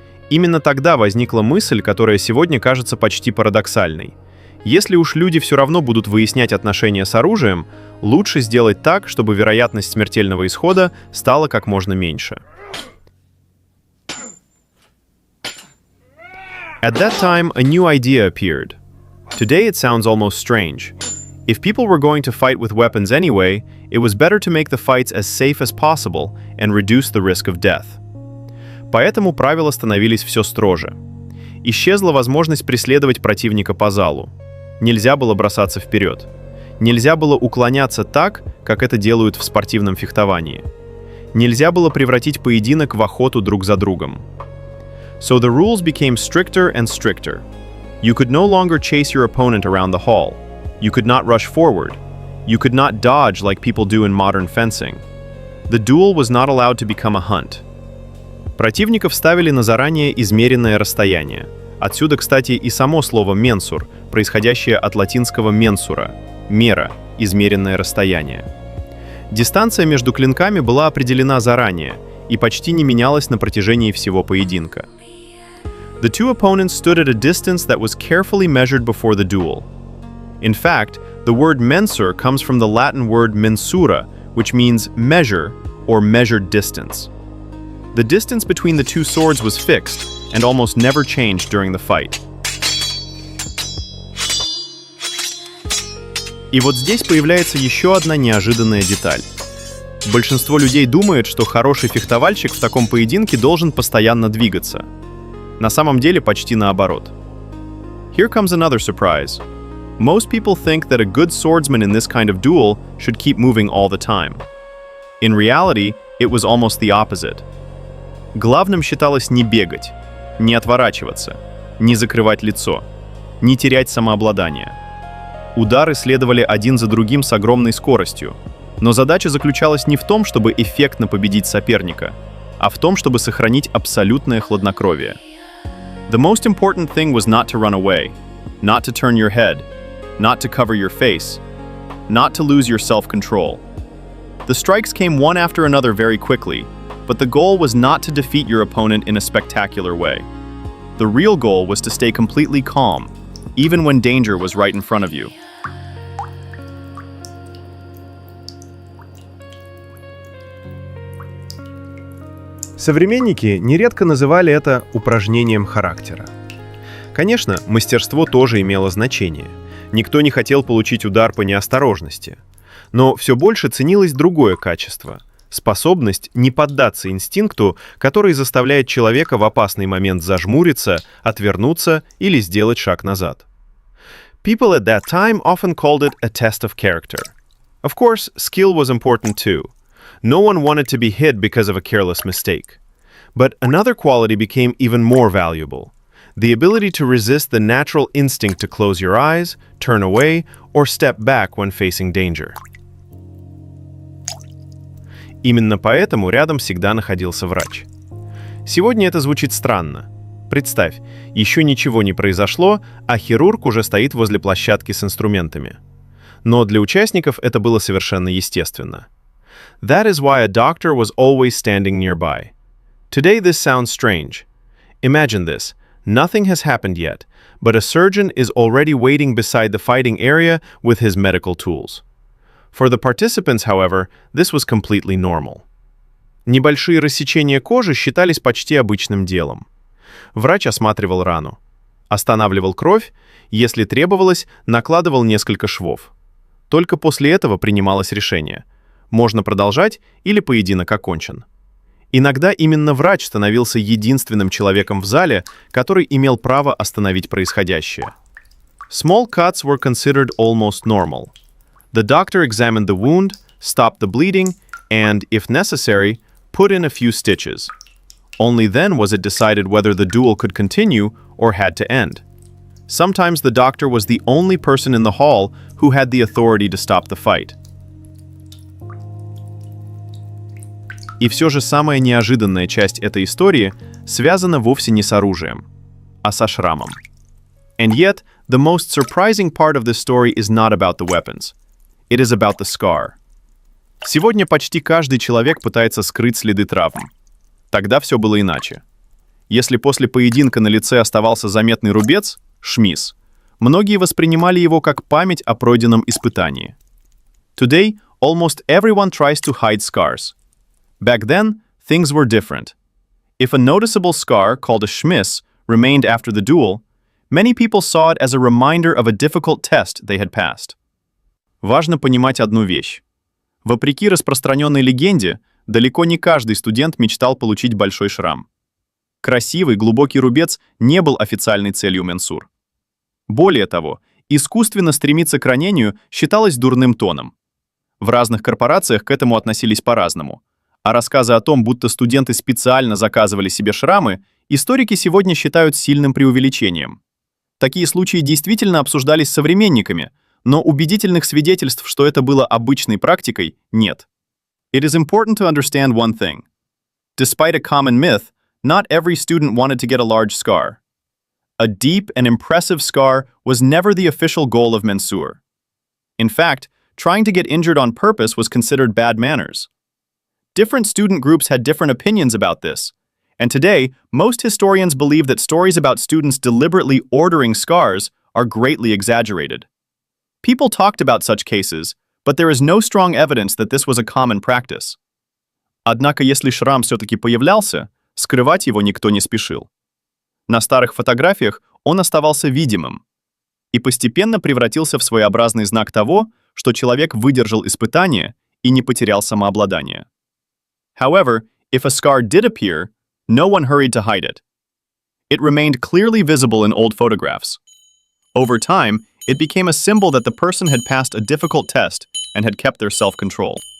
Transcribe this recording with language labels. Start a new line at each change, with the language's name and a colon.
Russian: Именно тогда возникла мысль, которая сегодня кажется почти парадоксальной. Если уж люди все равно будут выяснять отношения с оружием, лучше сделать так, чтобы вероятность смертельного исхода стала как можно меньше.
English: At that time, a new idea appeared. Today it sounds almost strange. If people were going to fight with weapons anyway, it was better to make the fights as safe as possible and reduce the risk of death.
Russian: Поэтому правила становились все строже. Исчезла возможность преследовать противника по залу. Нельзя было бросаться вперед. Нельзя было уклоняться так, как это делают в спортивном фехтовании. Нельзя было превратить поединок в охоту друг за другом.
English: So the rules became stricter and stricter. You could no longer chase your opponent around the hall. You could not rush forward. You could not dodge like people do in modern fencing. The duel was not allowed to become a hunt.
Russian: Противников ставили на заранее измеренное расстояние. Отсюда, кстати, и само слово «менсур», происходящее от латинского «mensura» — «мера», измеренное расстояние. Дистанция между клинками была определена заранее и почти не менялась на протяжении всего поединка.
English: The two opponents stood at a distance that was carefully measured before the duel. In fact, the word mensur comes from the Latin word mensura, which means measure or measured distance. The distance between the two swords was fixed and almost never changed during the fight.
Russian: И вот здесь появляется еще одна неожиданная деталь. Большинство людей думает, что хороший фехтовальщик в таком поединке должен постоянно двигаться. На самом деле почти наоборот.
English: Here comes another surprise. Most people think that a good swordsman in this kind of duel should keep moving all the time. In reality, it was almost the opposite.
Russian: Главным считалось не бегать, не отворачиваться, не закрывать лицо, не терять самообладание. Удары следовали один за другим с огромной скоростью, но задача заключалась не в том, чтобы эффектно победить соперника, а в том, чтобы сохранить абсолютное хладнокровие.
English: The most important thing was not to run away, not to turn your head, not to cover your face, not to lose your self-control. The strikes came one after another very quickly, but the goal was not to defeat your opponent in a spectacular way. The real goal was to stay completely calm, even when danger was right in front of you.
Russian: Современники нередко называли это упражнением характера. Конечно, мастерство тоже имело значение. Никто не хотел получить удар по неосторожности. Но все больше ценилось другое качество — способность не поддаться инстинкту, который заставляет человека в опасный момент зажмуриться, отвернуться или сделать шаг назад.
English: People at that time often called it a test of character. Of course, skill was important too. No one wanted to be hit because of a careless mistake. But another quality became even more valuable: the ability to resist the natural instinct to close your eyes, turn away, or step back when facing danger.
Russian: Именно поэтому рядом всегда находился врач. Сегодня это звучит странно. Представь, еще ничего не произошло, а хирург уже стоит возле площадки с инструментами. Но для участников это было совершенно естественно.
English: That is why a doctor was always standing nearby. Today this sounds strange. Imagine this. Nothing has happened yet, but a surgeon is already waiting beside the fighting area with his medical tools. For the participants, however, this was completely normal.
Russian: Небольшие рассечения кожи считались почти обычным делом. Врач осматривал рану, останавливал кровь, если требовалось, накладывал несколько швов. Только после этого принималось решение: можно продолжать или поединок окончен. Иногда именно врач становился единственным человеком в зале, который имел право остановить происходящее.
English: Small cuts were considered almost normal. The doctor examined the wound, stopped the bleeding, and, if necessary, put in a few stitches. Only then was it decided whether the duel could continue or had to end. Sometimes the doctor was the only person in the hall who had the authority to stop the fight.
Russian: И все же самая неожиданная часть этой истории связана вовсе не с оружием, а со шрамом.
English: And yet, the most surprising part of this story is not about the weapons. It is about the scar.
Russian: Сегодня почти каждый человек пытается скрыть следы травм. Тогда все было иначе. Если после поединка на лице оставался заметный рубец, шмис, многие воспринимали его как память о пройденном испытании.
English: Today, almost everyone tries to hide scars. Back then, things were different. If a noticeable scar, called a schmiss, remained after the duel, many people saw it as a reminder of a difficult test they had passed.
Russian: Важно понимать одну вещь. Вопреки распространенной легенде, далеко не каждый студент мечтал получить большой шрам. Красивый, глубокий рубец не был официальной целью менсур. Более того, искусственно стремиться к ранению считалось дурным тоном. В разных корпорациях к этому относились по-разному. А рассказы о том, будто студенты специально заказывали себе шрамы, историки сегодня считают сильным преувеличением. Такие случаи действительно обсуждались современниками, но убедительных свидетельств, что это было обычной практикой, нет.
English: It is important to understand one thing. Despite a common myth, not every student wanted to get a large scar. A deep and impressive scar was never the official goal of mensur. In fact, trying to get injured on purpose was considered bad manners. Different student groups had different opinions about this, and today, most historians believe that stories about students deliberately ordering scars are greatly exaggerated. People talked about such cases, but there is no strong evidence that this was a common practice.
Russian: Однако, если шрам все-таки появлялся, скрывать его никто не спешил. На старых фотографиях он оставался видимым и постепенно превратился в своеобразный знак того, что человек выдержал испытание и не потерял самообладание.
English: However, if a scar did appear, no one hurried to hide it. It remained clearly visible in old photographs. Over time, it became a symbol that the person had passed a difficult test and had kept their self-control.